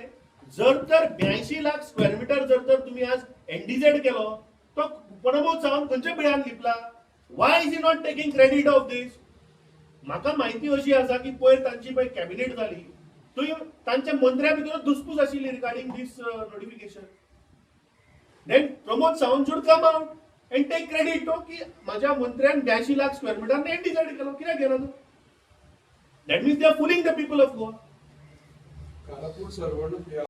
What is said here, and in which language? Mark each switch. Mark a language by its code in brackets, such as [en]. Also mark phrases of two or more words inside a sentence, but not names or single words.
[kok] जर तर 82 लाख [en] square meter [kok] जर तुम्ही आज NDZ केलो तो प्रमोद सावंत खंयच्या पिळ्यान लिपला? [en] why is he not taking credit of this? [kok] म्हाका माहिती अशी आसा की पयर तांची पळय कॅबिनेट जाली, थंय तांच्या मंत्र्या भितर धुसफूस आशिल्ली [en] regarding this notification. then प्रमोद सावंत should come out and take credit to [kok] की माझ्या मंत्र्यान 82 लाख [en] square meter [kok] NDZ केलो, कित्याक केलो? [en] दॅट मीन्स दे आर फुलिंग द पीपल ऑफ गोवा. [kok] कारापूर सर्वण